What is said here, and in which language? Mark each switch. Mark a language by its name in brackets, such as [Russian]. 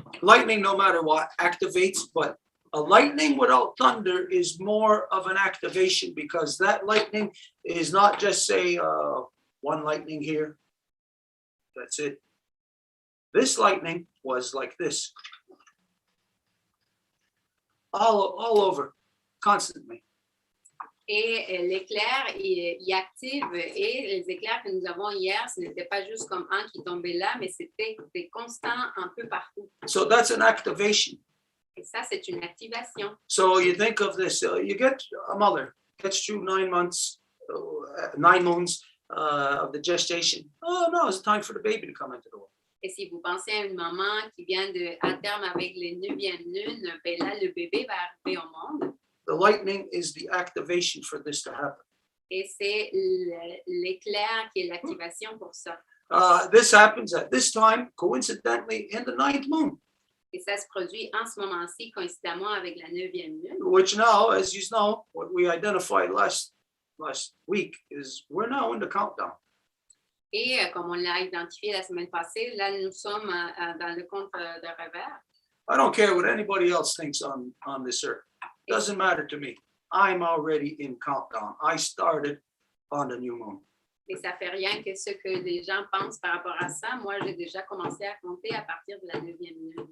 [English] Lightning, no matter what, activates, but a lightning without thunder is more of an activation because that lightning is not just, say, one lightning here. That's it. This lightning was like this. All over, constantly. [French] Et l'éclair, il active, et les éclairs que nous avons hier, ce n'était pas juste comme un qui tombait là, mais c'était des constants un peu partout. [English] So that's an activation. [French] Et ça, c'est une activation. [English] So you think of this, you get a mother, gets through 9 months, 9 moons of the gestation. Oh no, it's time for the baby to come into the world. [French] Et si vous pensez à une maman qui vient à terme avec les 9e lunes, ben là, le bébé va arriver au monde. [English] The lightning is the activation for this to happen. [French] Et c'est l'éclair qui est l'activation pour ça. [English] This happens at this time, coincidentally, in the 9th moon. [French] Et ça se produit en ce moment-ci, coïncidemment avec la 9e lune. [English] Which now, as you know, what we identified last week is we're now in the countdown. [French] Et comme on l'a identifié la semaine passée, là, nous sommes dans le compte de revers. [English] I don't care what anybody else thinks on this earth. It doesn't matter to me. I'm already in countdown. I started on the new moon. [French] Et ça fait rien que ce que les gens pensent par rapport à ça. Moi, j'ai déjà commencé à compter à partir de la 9e lune.